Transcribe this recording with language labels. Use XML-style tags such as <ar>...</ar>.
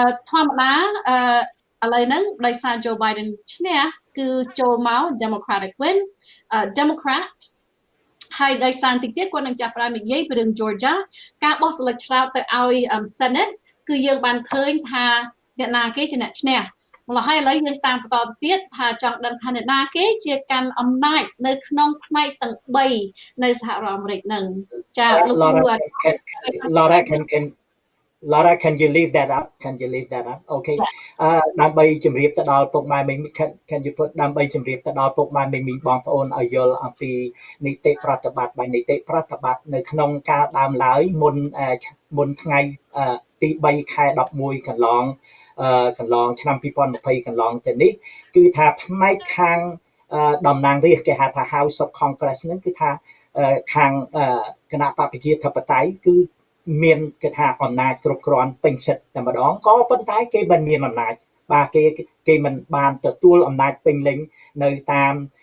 <km>ធម្មតាឥឡូវហ្នឹងដោយសារ Joe Biden ឈ្នះគឺចូលមក</km> <en>Democratic win</en> <km>Democrat ហើយដោយសារតិចទៀតគាត់នឹងចាប់ផ្ដើមនិយាយពីរឿង Georgia ការបោះសិលឹកឆ្នោតទៅឲ្យ Senate គឺយើងបានឃើញថាអ្នកណាគេជាអ្នកឈ្នះម្ល៉េះហើយឥឡូវយើងតាមបន្តទៀតថាចង់ដឹងថាអ្នកណាគេជាកាន់អំណាចនៅក្នុងផ្នែកទាំង3នៅសហរដ្ឋអាមេរិកហ្នឹងចាលោកគ្រូ</km> <en>Laura, can you leave that up? Okay.</en> <km>ដើម្បីជម្រាបទៅដល់ពុកម៉ែមី</km> <en>can you put</en> <km>ដើម្បីជម្រាបទៅដល់ពុកម៉ែមីបងប្អូនឲ្យយល់អំពីនីតិប្រតិបត្តិនៅក្នុងការដើមឡើយមុនថ្ងៃទី3ខែ11កន្ លងឆ្នាំ2020កន្លងទៅនេះគឺថាផ្នែកខាងតំណាងរាស្ត្រគេហៅថា House of Congress ហ្នឹងគឺថាខាងគណៈបព្វជិធិបតេយ្យគឺមានគេថាអំណាចគ្រប់គ្រាន់ពេញសិទ្ធិតែម្ដងក៏ប៉ុន្តែគេមិនមានអំណាចបាទគេមិនបានទទួលអំណាចពេញលេញនៅតាម</km>